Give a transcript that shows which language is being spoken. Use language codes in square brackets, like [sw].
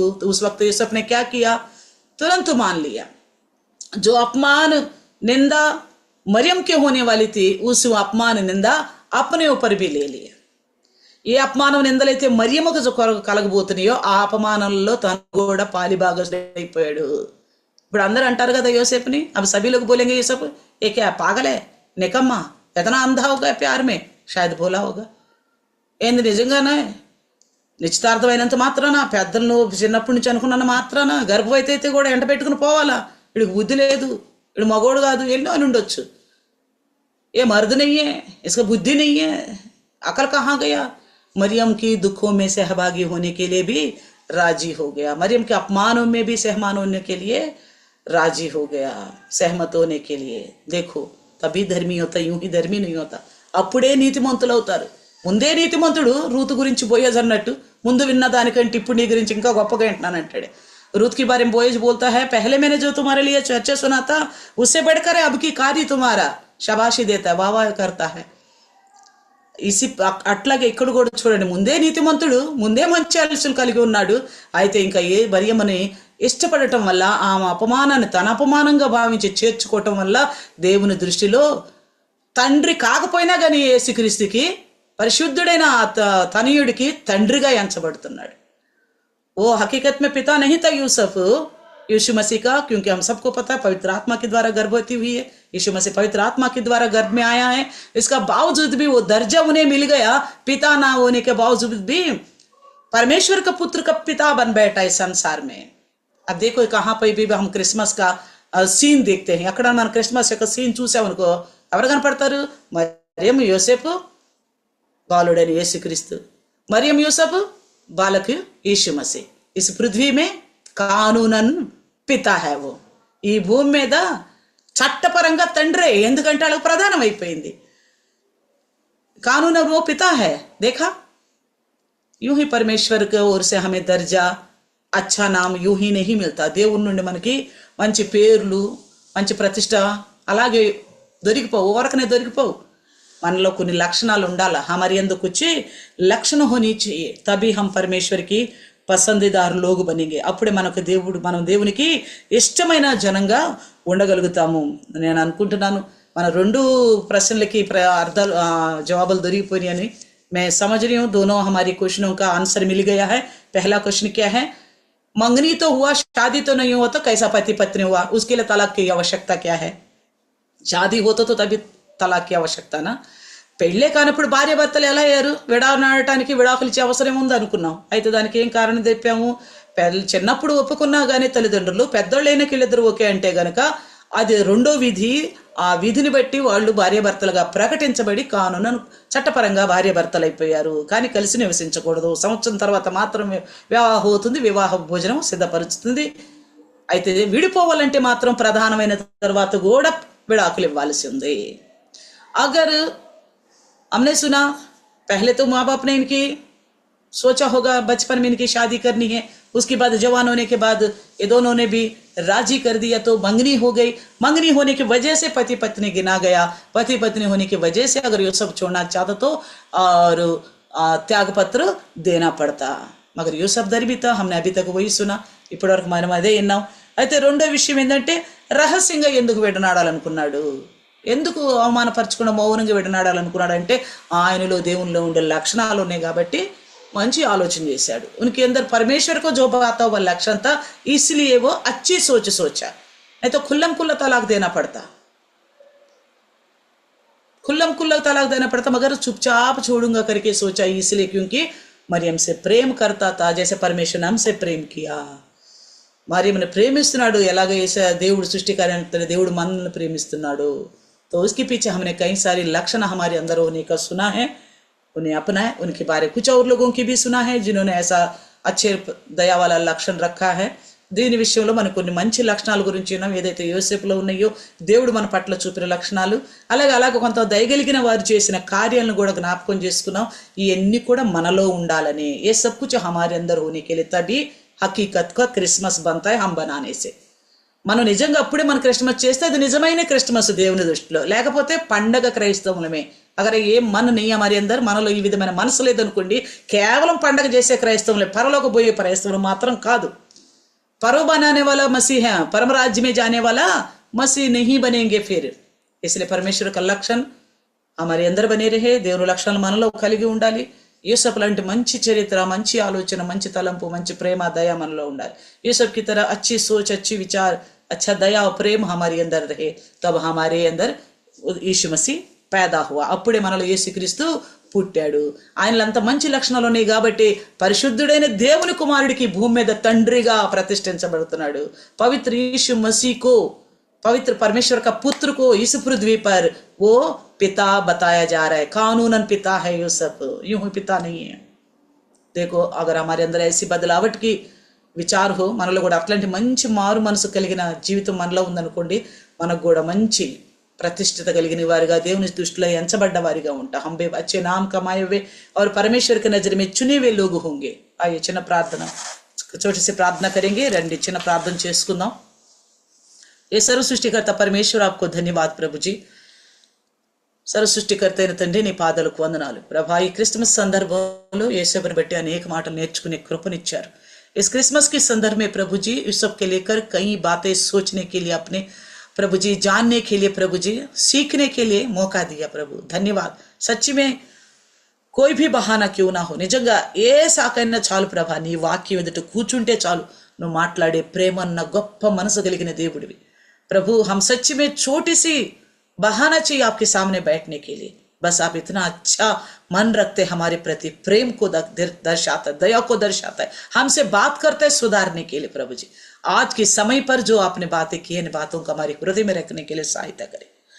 [hi] उस वक्त यूसुफ ने क्या किया? तुरंत मान लिया. जो अपमान निंदा मरियम के होने वाली थी, उस अपमान निंदा अपने ऊपर भी ले लिया. [te] ఏ అపమానం నిందలైతే మరియమ్మకు కలగబోతున్నాయో ఆ అపమానంలో తను కూడా పాలిభాగస్తుడైపోయాడు. ఇప్పుడు అందరూ అంటారు కదా యోసేపుని, అవి [hi] सभी लोग बोलेंगे यूसुफ ये क्या पागल है, निकम्मा, इतना अंधा होगा प्यार में, शायद बोला होगा. [te] ఏంది నిజంగానే నిశ్చితార్థమైనంత మాత్రాన, పెద్దలను చిన్నప్పటి నుంచి అనుకున్న మాత్రాన, గర్భవతి అయితే కూడా ఎంట పెట్టుకుని పోవాలా? వీడికి బుద్ధి లేదు, వీడు మగోడు కాదు, ఎన్నో అని ఉండొచ్చు. [hi] ये मर्द नहीं है, इसका बुद्धि नहीं है, अकल कहाँ गया। मरियम की दुखों में सहभागी होने के लिए भी राजी हो गया, मरियम के अपमानों में भी सहमान होने के लिए राजी हो गया, सहमत होने के लिए। देखो तभी धर्मी होता, यूं ही धर्मी नहीं होता। [te] అప్పుడే నీతిమంతులు అవుతారు. ముందే నీతిమంతుడు రూతు గురించి బోయజ్ అన్నట్టు, ముందు విన్న దానికంటే ఇప్పుడు నీ గురించి ఇంకా గొప్పగా వింటున్నాను అంటాడు. [hi] रूत के बारे में बोएज बोलता है, पहले मैंने जो तुम्हारे लिए चर्चा सुना था उससे बढ़कर है अब की कार्य तुम्हारा, शाबाशी देता है, वाह करता है. [te] ఇసి అట్లాగే ఇక్కడ కూడా చూడండి, ముందే నీతిమంతుడు, ముందే మంచి ఆలోచనలు కలిగి ఉన్నాడు. అయితే ఇంకా ఏ మరియమ్మని ఇష్టపడటం వల్ల, ఆమె అపమానాన్ని తన అపమానంగా భావించి చేర్చుకోవటం వల్ల దేవుని దృష్టిలో తండ్రి కాకపోయినా కానీ యేసుక్రీస్తుకి, పరిశుద్ధుడైన తనయుడికి తండ్రిగా ఎంచబడుతున్నాడు. [hi] वो हकीकत में पिता नहीं था यूसुफ, यीशु मसीह का, क्योंकि हम सबको पता है पवित्र आत्मा के द्वारा गर्भवती हुई है, यीशु मसीह पवित्र आत्मा के द्वारा गर्भ में आया है. इसका बावजूद भी वो दर्जा उन्हें मिल गया, पिता ना होने के बावजूद भी परमेश्वर का पुत्र का पिता बन बैठा इस संसार में. अब देखो कहाँ पर भी हम क्रिसमस का सीन देखते हैं. [te] अక్కడ మనం క్రిస్మస్ యొక్క సీన్ చూసామనుకో ఎవరు కనపడతారు? మరియం యోసేపు, బాలుడైన యేసుక్రీస్తు. [hi] మరియం యోసేపు, బాలక్ यीशु मसीह. इस पृथ्वी में కానూనన్ పిత है वो. [te] ఈ భూమి మీద చట్టపరంగా తండ్రే, ఎందుకంటే వాళ్ళకు ప్రధానం అయిపోయింది. [hi] कानून वो पिता है. देखा, यूं ही परमेश्वर की ओर से हमें दर्जा, अच्छा नाम यूं ही नहीं मिलता. [te] దేవుని నుండి మనకి మంచి పేర్లు, మంచి ప్రతిష్ట అలాగే దొరికిపోవు, వరకనే దొరికిపోవు. మనలో కొన్ని లక్షణాలు ఉండాలా. [hi] हमारे अंदर कुछ लक्षण होनी चाहिए, तभी हम परमेश्वर की పసందీదారు లోగు బనిగే. [te] అప్పుడే మనం దేవునికి ఇష్టమైన జనంగా ఉండగలుగుతాము. నేను అనుకుంటున్నాను మన రెండు ప్రశ్నలకి అర్థాలు జవాబులు దొరికిపోయినాయని. [hi] मैं समझ रही हूँ दोनों हमारी क्वेश्चनों का आंसर मिल गया है. पहला क्वेश्चन क्या है? मंगनी तो हुआ, शादी तो नहीं हुआ, तो कैसा पति पत्नी हुआ? उसके लिए तलाक की आवश्यकता क्या है? शादी होता तो तभी तलाक की आवश्यकता ना. [te] పెళ్ళే కానప్పుడు భార్య భర్తలు ఎలా అయ్యారు? విడానాడటానికి విడాకులు ఇచ్చే అవసరం ఉంది అనుకున్నాం. అయితే దానికి ఏం కారణం చెప్పాము? చిన్నప్పుడు ఒప్పుకున్నా కానీ తల్లిదండ్రులు, పెద్దోళ్ళైన వీళ్ళిద్దరు ఓకే అంటే గనక అది రెండో విధి. ఆ విధిని బట్టి వాళ్ళు భార్యాభర్తలుగా ప్రకటించబడి కానూను చట్టపరంగా భార్యాభర్తలు అయిపోయారు. కానీ కలిసి నివసించకూడదు. సంవత్సరం తర్వాత మాత్రం వివాహం అవుతుంది, వివాహ భోజనం సిద్ధపరుస్తుంది. అయితే విడిపోవాలంటే మాత్రం ప్రధానమైన తర్వాత కూడా విడాకులు ఇవ్వాల్సి ఉంది. [hi] అగర్ हमने सुना पहले तो माँ बाप ने इनकी सोचा होगा बचपन में इनकी शादी करनी है, उसके बाद जवान होने के बाद ये दोनों ने भी राजी कर दिया तो मंगनी हो गई. मंगनी होने की वजह से पति पत्नी गिना गया. पति पत्नी होने की वजह से अगर ये सब छोड़ना चाहता तो और त्याग पत्र देना पड़ता. मगर ये सब दर भी था, हमने अभी तक वही सुना. [te] ఇప్పటి వరకు మనం అదే విన్నాం. అయితే రెండో విషయం ఏంటంటే రహస్యంగా ఎందుకు విడనాడాలనుకున్నాడు, ఎందుకు అవమానపరచకుండా మౌనంగా విడనాడాలనుకున్నాడు అంటే ఆయనలో దేవునిలో ఉండే లక్షణాలు ఉన్నాయి కాబట్టి మంచి ఆలోచన చేశాడు. [hi] उनके अंदर परमेश्वर को जो बात वो लक्षण था, इसलिए वो अच्छी सोच सोचा. नहीं तो खुल्लम खुल्ला तलाक देना पड़ता, खुल्लम खुल्ला तलाक देना पड़ता. मगर चुपचाप छोड़ूंगा करके सोचा, इसलिए क्योंकि मरियम से प्रेम करता था जैसे परमेश्वर ने हमसे प्रेम किया. [te] మరియంని ప్రేమిస్తున్నాడు. ఎలాగ దేవుడు సృష్టికార్యాన్ని దేవుడు మనల్ని ప్రేమిస్తున్నాడు. [hi] तो उसके पीछे हमने कई सारी लक्षण हमारे अंदर होने का सुना है, उन्हें अपनाए. उनके बारे कुछ और लोगों की भी सुना है जिन्होंने ऐसा अच्छे दया वाला लक्षण रखा है. [te] దీని విషయంలో మనకు కొన్ని మంచి లక్షణాల గురించి విన్నాం. ఏదైతే యోసేపులో ఉన్నాయో దేవుడు మన పట్ల చూపిన లక్షణాలు, అలాగే కొంత దయగలిగిన వారు చేసిన కార్యాలను కూడా జ్ఞాపకం చేసుకున్నాం. ఇవన్నీ కూడా మనలో ఉండాలని. [hi] ये सब कुछ हमारे अंदर होने के लिए तभी हकीकत का क्रिसमस बनता है हम बनाने से. [te] మనం నిజంగా అప్పుడే మన క్రిస్మస్ చేస్తే అది నిజమైన క్రిస్మస్ దేవుని దృష్టిలో. లేకపోతే పండగ క్రైస్తవులమే. అగర్ ఏ మన నియమ మరి అందరు మనలో ఈ విధమైన మనసు లేదనుకోండి, కేవలం పండగ చేసే క్రైస్తవులే, పరలోకి పోయే క్రైస్తవులు మాత్రం కాదు. [hi] పరో बनाने वाला मसीह है, परम राज्य में जाने वाला मसीह नहीं बनेंगे फिर. इसलिए परमेश्वर का लक्षण हमारे अंदर बने रहे. [te] దేవుని లక్షణాలు మనలో కలిగి ఉండాలి. యూసఫ్ లాంటి మంచి చరిత్ర, మంచి ఆలోచన, మంచి తలంపు, మంచి ప్రేమ, దయ మనలో ఉండాలి. [hi] యూసఫ్ की तरह अच्छी सोच, अच्छी विचार, अच्छा दया और प्रेम हमारे अंदर रहे, तब हमारे अंदर यीशु मसीह पैदा हुआ. [te] అప్పుడే మనలో యేసుక్రీస్తు పుట్టాడు. ఆయనలో అంత మంచి లక్షణాలు ఉన్నాయి కాబట్టి పరిశుద్ధుడైన దేవుని కుమారుడికి భూమి మీద తండ్రిగా ప్రతిష్ఠించబడుతున్నాడు. [hi] पवित्र यीशु मसीह को, पवित्र परमेश्वर का पुत्र को इस पृथ्वी पर वो पिता बताया जा रहा है, कानूनन पिता है यूसुफ, यूं ही पिता नहीं है। देखो अगर हमारे अंदर ऐसी बदलावट की విచార్ హో, [te] మనలో కూడా అట్లాంటి మంచి మారు మనసు కలిగిన జీవితం మనలో ఉందనుకోండి, మనకు కూడా మంచి ప్రతిష్ఠిత కలిగిన వారిగా, దేవుని దృష్టిలో ఎంచబడ్డ వారిగా ఉంటాం. [hi] हम भी अच्छे नाम कमाए हुए और परमेश्वर की नजर में चुने हुए लोग होंगे. आइए [te] చిన్న ప్రార్థన, [hi] छोटी सी प्रार्थना करेंगे. [te] రండి చిన్న ప్రార్థన చేసుకుందాం. [hi] ये सर्व सृष्टिकर्ता परमेश्वर आपको धन्यवाद प्रभु जी. [te] सर्व सृष्टिकर्త అయిన తండ్రి నీ పాదాలకు వందనాలు ప్రభా. ఈ క్రిస్మస్ సందర్భంలో యేసుని బట్టి అనేక మాటలు నేర్చుకునే కృపనిచ్చారు. [hi] इस क्रिसमस के संदर्भ में प्रभु जी इस सब के लेकर कई बातें सोचने के लिए, अपने प्रभु जी जानने के लिए, प्रभु जी सीखने के लिए मौका दिया प्रभु. धन्यवाद. सच्ची में कोई भी बहाना क्यों ना हो, [te] నిజంగా ఏ సాకైనా చాలు ప్రభా, నీ వాక్యం ఎదుట కూర్చుంటే చాలు, నువ్వు మాట్లాడే ప్రేమ అన్న గొప్ప మనసు కలిగిన దేవుడివి प्रभु. [hi] हम सच्ची में छोटी सी बहाना चाहिए आपके सामने बैठने के लिए, बस आप इतना अच्छा मन रखते, हमारे प्रति प्रेम को दर्शाता है, दया को दर्शाता है, हमसे बात करता है सुधारने के लिए प्रभु जी. आज के समय पर जो आपने बातें की, इन बातों को हमारे हृदय में रखने के लिए सहायता करें.